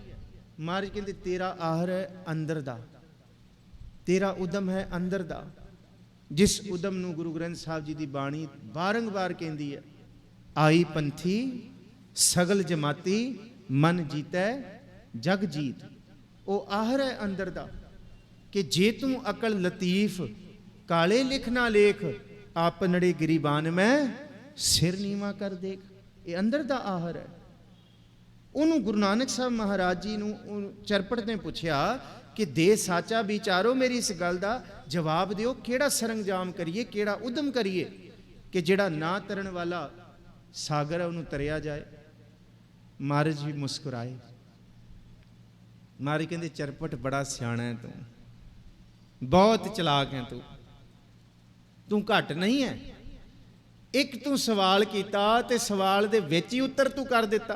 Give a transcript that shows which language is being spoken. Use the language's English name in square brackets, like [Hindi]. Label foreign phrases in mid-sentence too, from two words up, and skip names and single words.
[Punjabi] ਮਹਾਰਾਜ ਕਹਿੰਦੇ ਤੇਰਾ ਆਹਰ ਹੈ ਅੰਦਰ ਦਾ, ਤੇਰਾ ਉਦਮ ਹੈ ਅੰਦਰ ਦਾ। ਜਿਸ ਉਦਮ ਨੂੰ ਗੁਰੂ ਗ੍ਰੰਥ ਸਾਹਿਬ ਜੀ ਦੀ ਬਾਣੀ ਬਾਰੰਬਾਰ ਕਹਿੰਦੀ ਹੈ, ਆਈ ਪੰਥੀ ਸਗਲ ਜਮਾਤੀ ਮਨ ਜੀਤੈ ਜਗ ਜੀਤ। ਵੋ ਆਹਰ ਹੈ ਅੰਦਰ ਦਾ ਕਿ ਜੇ ਤੂ ਅਕਲ ਲਤੀਫ ਕਾਲੇ ਲਿਖ ਨਾ ਲੇਖ ਆਪਨੜੇ ਗਿਰੀਬਾਨ ਮੇਂ ਸਿਰ ਨੀਵਾ ਕਰ ਦੇਖ। ਯੇ ਅੰਦਰ ਦਾ ਆਹਰ ਹੈ। ਉਨ੍ਹਾਂ ਨੇ ਗੁਰੂ ਨਾਨਕ ਸਾਹਿਬ ਮਹਾਰਾਜ ਜੀ ਨੂੰ ਚਰਪਟ ਨੇ ਪੁੱਛਿਆ ਕਿ ਦੇ ਸਾਚਾ ਵਿਚਾਰੋ ਮੇਰੀ ਇਸ ਗੱਲ ਦਾ ਜਵਾਬ ਦਿਓ, ਕਿਹੜਾ ਸਰੰਜਾਮ ਕਰੀਏ, ਕਿਹੜਾ ਉੱਦਮ ਕਰੀਏ ਕਿ ਜਿਹੜਾ ਨਾ ਤਰਨ ਵਾਲਾ ਸਾਗਰ ਹੈ ਉਨ੍ਹਾਂ ਨੇ ਤਰਿਆ ਜਾਏ। [Hindi] महाराज भी मुस्कुराए। [Punjabi] ਮਹਾਰਾਜ ਕਹਿਤੇ ਚਰਪਟ ਬੜਾ ਸਿਆਣਾ ਹੈ ਤੂੰ, ਬਹੁਤ ਚਲਾਕ ਹੈ ਤੂੰ ਘੱਟ ਨਹੀਂ ਹੈ। ਇਕ ਤੂੰ ਸਵਾਲ ਕੀਤਾ ਤੇ ਸਵਾਲ ਦੇ ਵਿਚ ਹੀ ਉੱਤਰ ਤੂੰ ਕਰ ਦਿੱਤਾ।